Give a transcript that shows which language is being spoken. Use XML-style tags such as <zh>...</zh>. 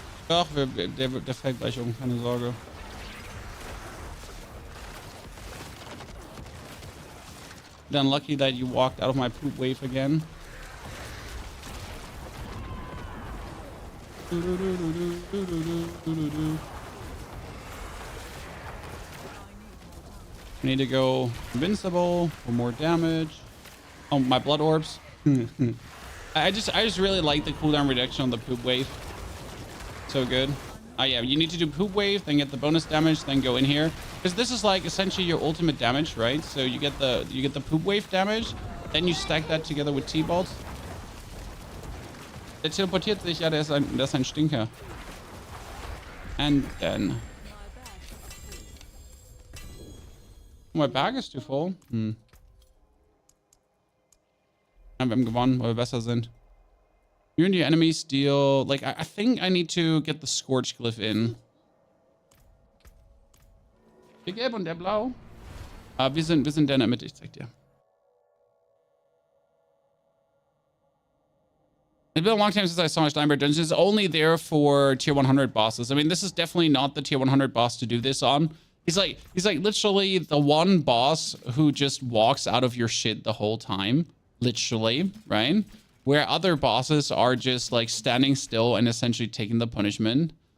<de>Ach, der fällt gleich um, keine Sorge.</de> <en>Unlucky that you walked out of my poop wave again. I need to go invincible for more damage. Oh, my blood orbs. I just really like the cooldown reduction on the poop wave. So good. Yeah, you need to do poop wave, then get the bonus damage, then go in here. Because this is like essentially your ultimate damage, right? So you get the poop wave damage, then you stack that together with T-Bolts.</en> <de>Der teleportiert sich, ja, der ist ein Stinker.</de> <en>And then... My bag is too full.</en> <de>Ja, wir haben gewonnen, weil wir besser sind.</de> <en>You and your enemies deal... Like, I think I need to get the Scorch Glyph in.</en> <de>Der Gelb und der Blau. Wir sind der in der Mitte, ich zeig dir.</de> <en>It's been a long time since I saw Steinberg Dungeons. It's only there for tier 100 bosses. I mean, this is definitely not the tier 100 boss to do this on. He's like literally the one boss who just walks out of your shit the whole time. Literally, right? Where other bosses are just like standing still and essentially taking the punishment.</en>